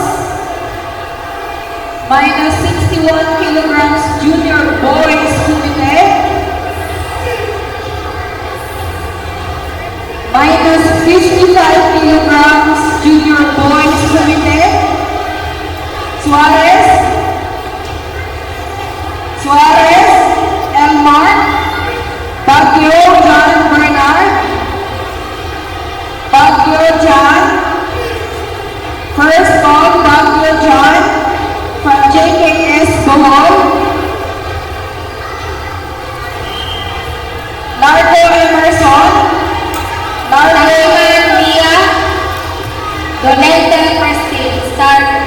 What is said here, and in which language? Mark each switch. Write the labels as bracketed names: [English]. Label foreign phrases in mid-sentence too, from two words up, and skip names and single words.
[English] Minus 61 kilograms junior boys committed. Minus 55 kilograms junior boys committed. Suarez. Suarez. Elmar. Baguio John Bernard. Baguio John. First call Baguio John from JKS Bohol. Largo Emerson. Largo Mia. Donete Pristine. Start.